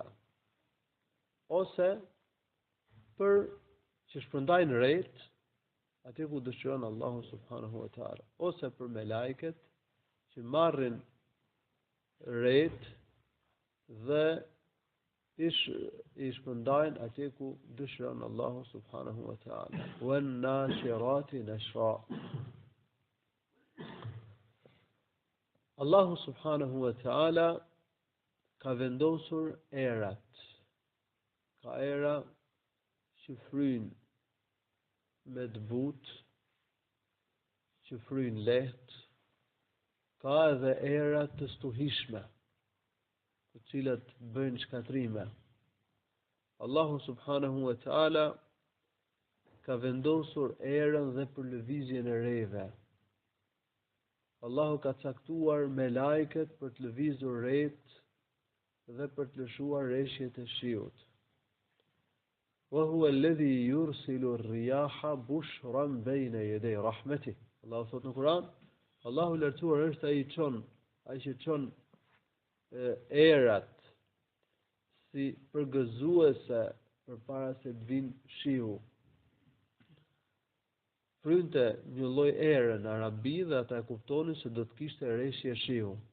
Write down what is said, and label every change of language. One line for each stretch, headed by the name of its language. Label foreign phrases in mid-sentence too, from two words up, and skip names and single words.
Albanian: Ose për që shpërndajnë rejt atje ku dëshiron Allahu
Arabic: سبحانه وتعالى.
Albanian: Ose për melajket që marrin rejt dhe i shpërndajnë atje ku dëshiron Allahu
Arabic: سبحانه وتعالى. والناشرات نشرا.
Albanian: Allahu
Arabic: سبحانه وتعالى
Albanian: ka vendosur erat. Ka era që fryjnë me të butë, që fryjnë lehtë, ka edhe era të stuhishme, të cilat bëjnë shkatrime. Allahu
Arabic: سبحانه وتعالى
Albanian: ka vendosur erën dhe për lëvizjen e rejve. Allahu ka caktuar melajket për të lëvizur rejt dhe për të lëshuar reshjet e shiut.
Arabic: وهو الذي يرسل الرياح بشرا بين يدي رحمته.
Albanian: Allahu thot në Kur'an, Allahu lartuar është ai që çon erat si përgëzuese përpara se të vinë shiu. Frynte një lloj ere në arabi dhe ata e kuptonin se do të kishte reshje shiu.